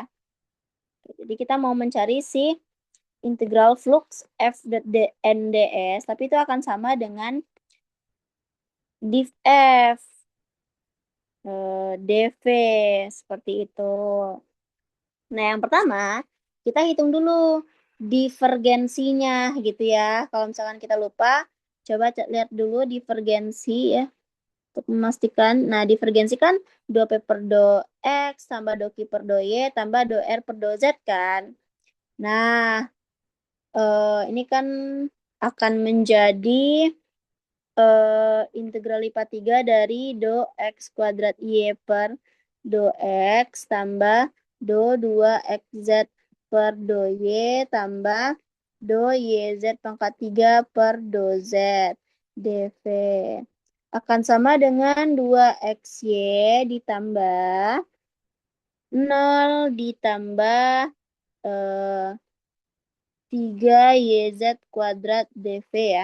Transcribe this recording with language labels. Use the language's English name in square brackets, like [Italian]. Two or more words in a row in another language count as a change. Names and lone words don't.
[Indonesian] Jadi kita mau mencari si integral flux F NDS, tapi itu akan sama dengan div F dv, seperti itu. Nah, yang pertama kita hitung dulu divergensinya gitu ya. Kalau misalkan kita lupa, coba lihat dulu divergensi ya untuk memastikan. Nah, divergensi kan 2P per do X tambah do Q per do Y tambah do R per do Z kan. Nah, ini kan akan menjadi integral lipat 3 dari do X kuadrat Y per do X tambah do 2XZ per do Y tambah do YZ pangkat 3 per do Z dV. Akan sama dengan 2XY ditambah 0 ditambah 3YZ kuadrat dV ya.